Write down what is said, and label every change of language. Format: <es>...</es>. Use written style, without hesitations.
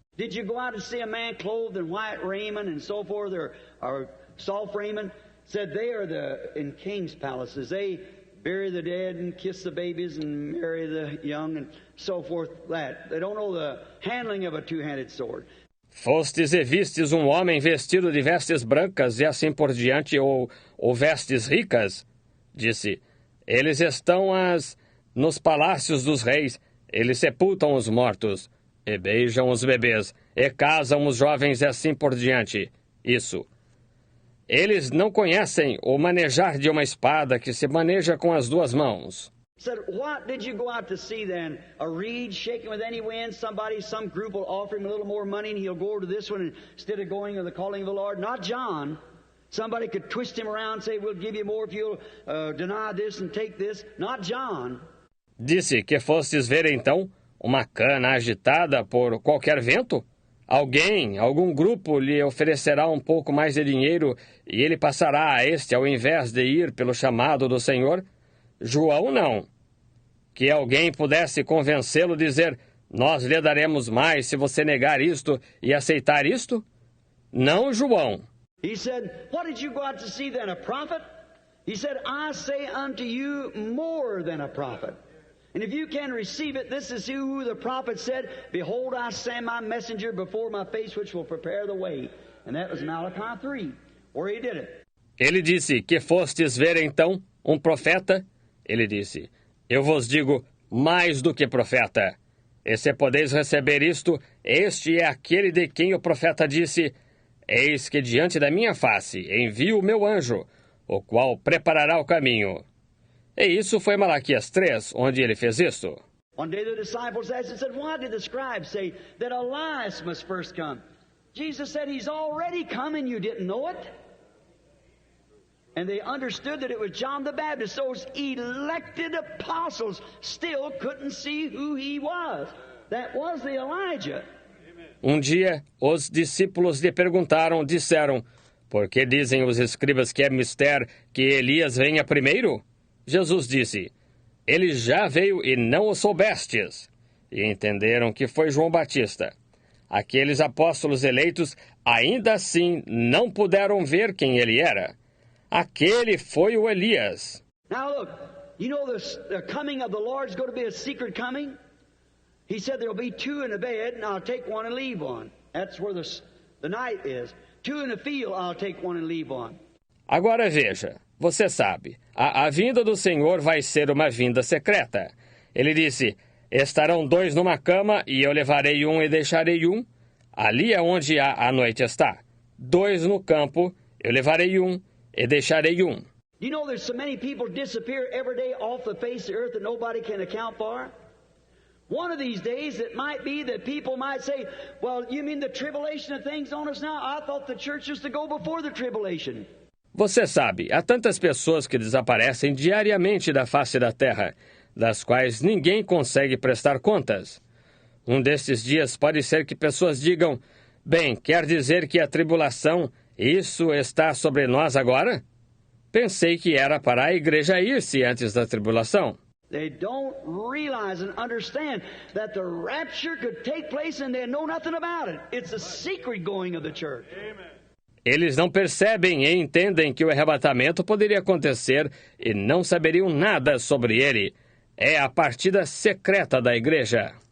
<en>Did you go out to see a man clothed in white raiment and so forth, or soft raiment? Said they are in king's palaces. They bury the dead and kiss the babies and marry the young and so forth. That they don't know the handling of a two-handed sword.</en> <pt>Fostes e vistes um homem vestido de vestes brancas e assim por diante, ou vestes ricas? Disse, eles estão nos palácios dos reis, eles sepultam os mortos, e beijam os bebês, e casam os jovens e assim por diante. Isso. Eles não conhecem o manejar de uma espada que se maneja com as duas mãos.</pt> <en>Said, what did you go out to see then? A reed shaking with any wind? Some group will offer him a little more money and he'll go over to this one instead of going to the calling of the Lord. Not John. Somebody could twist him around and say, we'll give you more if you'll deny this and take this. Not John.</en> <pt>Disse que fostes ver então uma cana agitada por qualquer vento? Algum grupo lhe oferecerá um pouco mais de dinheiro e ele passará a este ao invés de ir pelo chamado do Senhor? João não. Que alguém pudesse convencê-lo a dizer, nós lhe daremos mais se você negar isto e aceitar isto? Não João.</pt> <en>He said, what did you go out to see then, a prophet? He said, I say unto you more than a prophet. And if you can receive it, this is who the prophet said, behold, I send my messenger before my face, which will prepare the way. And that was Malachi 3, where he did it.</en> <pt>Ele disse, que fostes ver então um profeta? Ele disse, eu vos digo mais do que profeta. E se podeis receber isto, este é aquele de quem o profeta disse, eis que diante da minha face envio o meu anjo, o qual preparará o caminho. E isso foi Malaquias 3, onde ele fez isto.</pt> <en>One day the disciples asked and said, why did the scribes say that Elias must first come? Jesus said, he's already come and you didn't know it. And they understood that it was John the Baptist. Those elected apostles still couldn't see who he was. That was the Elijah.</en> <pt>Um dia, os discípulos lhe disseram, por que dizem os escribas que é mister que Elias venha primeiro? Jesus disse, ele já veio e não o soubestes. E entenderam que foi João Batista. Aqueles apóstolos eleitos ainda assim não puderam ver quem ele era. Aquele foi o Elias.</pt> <en>Now look, you know the coming of the Lord is going to be a secret coming? He said there'll be two in a bed, and I'll take one and leave one. That's where the night is. Two in the field, I'll take one and leave one.</en> <pt>Agora veja, você sabe, a vinda do Senhor vai ser uma vinda secreta. Ele disse, estarão dois numa cama, e eu levarei um e deixarei um. Ali é onde a noite está. Dois no campo, eu levarei um e deixarei um.</pt> <en>You know there's so many people disappear every day off the face of the earth that nobody can account for? One of these days it might be that people might say, well, you mean the tribulation of things on us now? I thought the church was to go before the tribulation.</en> <pt>Você sabe, há tantas pessoas que desaparecem diariamente da face da terra, das quais ninguém consegue prestar contas. Um destes dias pode ser que pessoas digam, bem, quer dizer que a tribulação, isso está sobre nós agora? Pensei que era para a igreja ir-se antes da tribulação.</pt> <en>They don't realize and understand that the rapture could take place and they know nothing about it. It's a secret going of the church.</en> <pt>Eles não percebem e entendem que o arrebatamento poderia acontecer e não saberiam nada sobre ele. É a partida secreta da igreja.</pt>